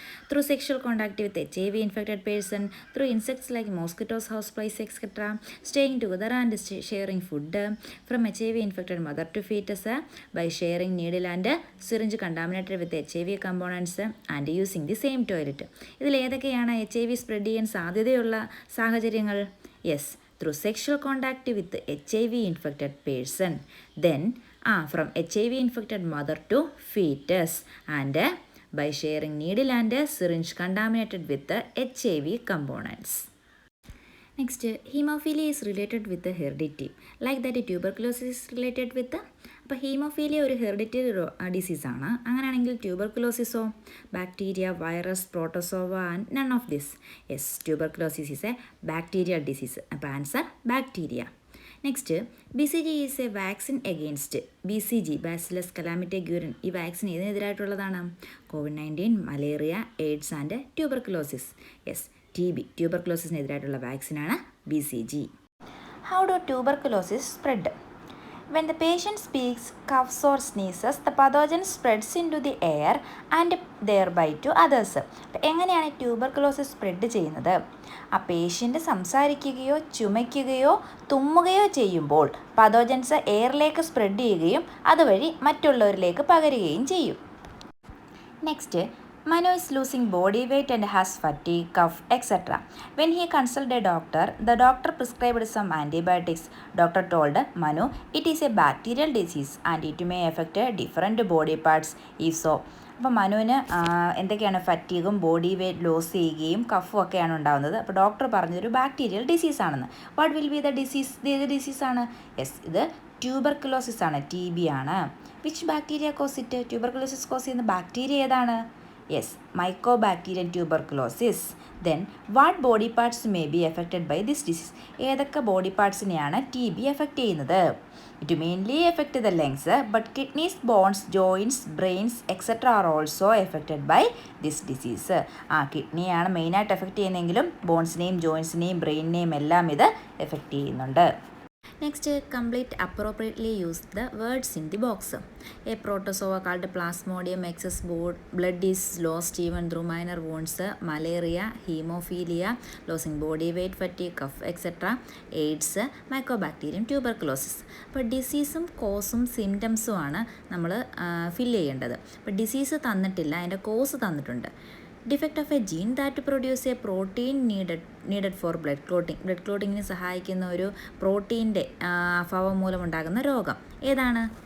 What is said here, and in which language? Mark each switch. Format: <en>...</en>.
<en>Through sexual contact with HIV infected person, through insects like mosquitoes, house flies etcetera, staying together and sharing food, from HIV infected mother to fetus, by sharing needle and syringe contaminated with HIV components and using the same toilet.</en> <ml>ഇതിൽ ഏതൊക്കെയാണ് HIV spread ചെയ്യാൻ സാധ്യതയുള്ള സാഹചര്യങ്ങൾ?</ml> <en>Yes, through sexual contact with HIV infected person, then from HIV infected mother to fetus, and by sharing needle and syringe contaminated with the HIV components. Next, hemophilia is related with the heredity, like that tuberculosis is related with the.</en> <ml>അപ്പോൾ haemophilia ഒരു hereditary ഡിസീസാണ്. അങ്ങനെയാണെങ്കിൽ ട്യൂബർക്കുലോസിസോ?</ml> <en>Bacteria, virus, protozoa and none of this. Yes, tuberculosis is a bacterial disease. അപ്പോൾ answer bacteria. Next, BCG is a vaccine against.</en> <ml>BCG, bacillus കലാമിറ്റഗ്യൂരിൻ, ഈ vaccine ഏതിനെതിരായിട്ടുള്ളതാണ്? COVID-19, malaria, AIDS and tuberculosis. Yes, TB, ട്യൂബർക്കുലോസിസിനെതിരായിട്ടുള്ള വാക്സിനാണ് BCG.</ml> <en>How do tuberculosis spread? When the patient speaks, coughs or sneezes, the pathogen spreads into the air and thereby to others.</en> <ml>എങ്ങനെയാണ് tuberculosis spread ചെയ്യുന്നത്? ആ patient സംസാരിക്കുകയോ ചുമയ്ക്കുകയോ തുമ്മുകയോ ചെയ്യുമ്പോൾ pathogens എയറിലേക്ക് spread ചെയ്യുകയും അതുവഴി മറ്റുള്ളവരിലേക്ക് പകരുകയും ചെയ്യും.</ml> <en>Next, Manu is losing body weight and has fatigue, cough, etc. When he consulted a doctor, the doctor prescribed some antibiotics. Doctor told Manu it is a bacterial disease and it may affect different body parts. If so,</en> <ml>അപ്പോൾ മനുവിന് എന്തൊക്കെയാണ് ഫറ്റീഗും body weight loss ചെയ്യുകയും കഫും ഒക്കെയാണ് ഉണ്ടാകുന്നത്. അപ്പോൾ doctor പറഞ്ഞതൊരു bacterial ഡിസീസാണെന്ന്.</ml> <en>What will be the disease?</en> <ml>ഏത് ഡിസീസാണ്? Yes, ഇത് tuberculosis ആണ്, TB ആണ്.</ml> <en>Which bacteria cause it?</en> <ml>Tuberculosis cos ചെയ്യുന്ന ബാക്ടീരിയ ഏതാണ്? Yes, മൈക്കോബാക്ടീരിയൽ tuberculosis.</ml> <en>Then what body parts may be affected by this disease?</en> <ml>ഏതൊക്കെ ബോഡി പാർട്സിനെയാണ് TB എഫക്റ്റ് ചെയ്യുന്നത്?</ml> <en>It mainly affect the lungs, but kidneys, bones, joints, brains etcetera are also affected by this disease.</en> <ml>കിഡ്നിയാണ് മെയിനായിട്ട് effect ചെയ്യുന്നതെങ്കിലും ബോൺസിനെയും ജോയിൻസിനെയും ബ്രെയിനിനെയും എല്ലാം ഇത് effect ചെയ്യുന്നുണ്ട്.</ml> <en>Next, complete appropriately use the words in the box. A protozoa called Plasmodium excess blood is lost even through minor wounds, malaria, hemophilia, losing body weight, fatigue, cough, etc., AIDS, mycobacterium tuberculosis.</en> <ml>അപ്പോൾ ഡിസീസും കോസും സിംറ്റംസും ആണ് നമ്മൾ fill ചെയ്യേണ്ടത്. അപ്പോൾ disease തന്നിട്ടില്ല, അതിൻ്റെ cos തന്നിട്ടുണ്ട്.</ml> <en>Defect of a gene that produce a protein needed for blood clotting.</en> <ml>Blood ക്ലോട്ടിങ്ങിന് സഹായിക്കുന്ന ഒരു പ്രോട്ടീൻ്റെ അഭാവം മൂലമുണ്ടാകുന്ന രോഗം ഏതാണ്?</ml>